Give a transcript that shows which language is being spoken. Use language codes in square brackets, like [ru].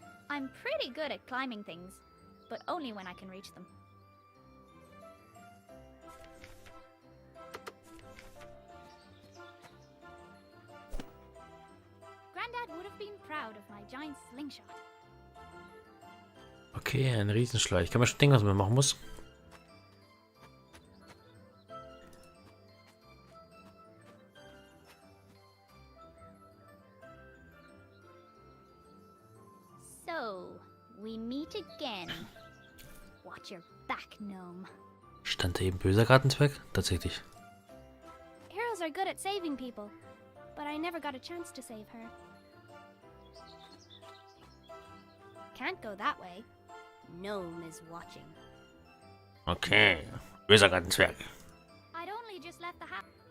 [en] I'm pretty good at climbing things, but only when I can reach them. Granddad would have been proud of my giant slingshot. [de] Okay, ein Riesenschleich. Ich kann mir schon denken, was man machen muss. [en] So, we meet again. Watch your back, gnome. [de] Stand da eben böser Gartenzwerg? Tatsächlich. [en] Heroes are good at saving people, but I never got a chance to save her. Can't go that way. Gnome is watching. [de] Okay, böser Gartenzwerg. [en] I'd only just left the house.